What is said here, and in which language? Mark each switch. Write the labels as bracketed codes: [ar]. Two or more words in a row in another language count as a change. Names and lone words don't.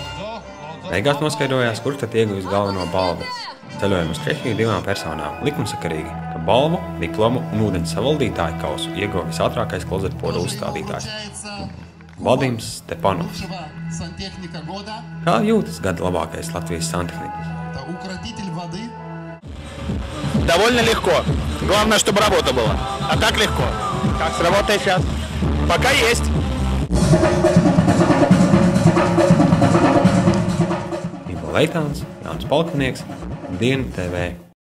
[lv] Beigās noskaidrojās, kurš tad ieguvis galveno balvu. Ceļojumu uz Čehiju 2 personām likumsakarīgi, ka balvu, diplomu un ūdens savaldītāju kausu ieguva visātrākais klozetpoda uzstādītājs Vadims Stepanovs. Kā jūtas gada labākais Latvijas santehniķis? [ru] Довольно легко. Главное, чтобы работа была. А так легко. Как с работой сейчас? Пока есть. [lv] Ivo Leitāns, Jānis Palkinieks, Diena TV.